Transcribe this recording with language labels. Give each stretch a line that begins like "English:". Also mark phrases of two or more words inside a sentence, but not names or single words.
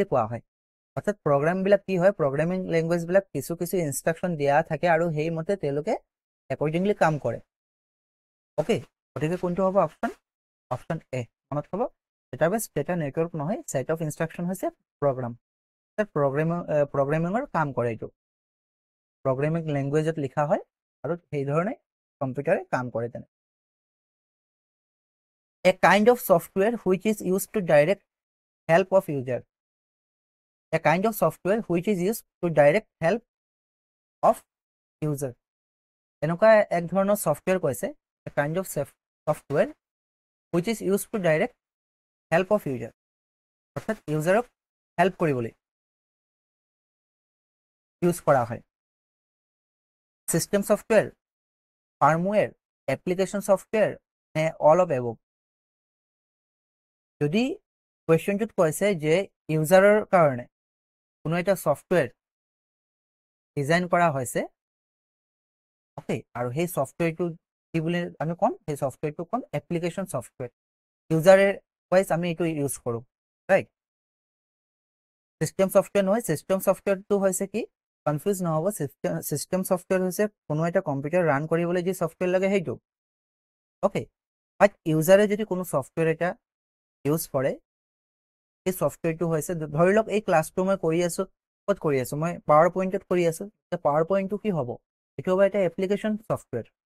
Assamese: কোৱা হয় অৰ্থাৎ প্ৰগ্ৰাম বিলাক কি হয়
English: programming language
Assamese: বিলাক কিছু কিছু ইনস্ট্ৰাকশন দিয়া থাকে আৰু সেই মতে তেওঁলোকে অ্যাকৰ্ডিংলি কাম কৰে ওকে গতিকে কোনটো হ'ব অপচন এ মনত হ'ব
English: database data network
Assamese: নহয়
English: set of instruction
Assamese: হৈছে প্ৰগ্ৰাম প্ৰগ্ৰামিংৰ কাম কৰে এটো প্ৰগ্ৰামিং ল্যাঙ্গুৱেজত লিখা হয় আৰু সেই ধৰণে কম্পিউটাৰে কাম কৰে তেনে
English: a kind of software which is used to direct help of user a kind of software which is used to direct help of user
Assamese: এনেকুৱা এক ধৰণৰ সফটওয়্যাৰ কৈছে
English: a kind of software which is used to direct help of user
Assamese: অৰ্থাৎ ইউজাৰক হেল্প কৰিবলৈ ইউজ কৰা হয়
English: system software firmware application software
Assamese: নে
English: all of above
Assamese: যদি কোৱেশ্চনটোত কৈছে যে ইউজাৰৰ কাৰণে কোনো এটা সফটওয়্যাৰ ডিজাইন কৰা হৈছে ওকে আৰু সেই সফটওয়্যাৰটো কি বুলি আমি কোন সেই সফটওয়্যাৰটো কোন
English: application software
Assamese: ইউজাৰৰ ওয়াইজ আমি এটো ইউজ কৰো রাইট
English: system software
Assamese: নহয় সিস্টেম সফটওয়্যাৰটো হৈছে কি কনফিউজ নহব
English: system software
Assamese: হৈছে কোনো এটা কম্পিউটাৰ ৰান কৰিবলৈ যি সফটওয়্যাৰ লাগে সেইটো
English: okay but
Assamese: ইউজাৰে যদি কোনো সফটওয়্যাৰ এটা ইউজ কৰে এই সফটওয়্যাৰটো হৈছে ধৰি লওক এই ক্লাছটো মই কৰি আছো কত কৰি আছো মই পাৱাৰ পইণ্টত কৰি আছো তে পাৱাৰ পইণ্টটো কি হ'ব এটো হ'ব এটা
English: application software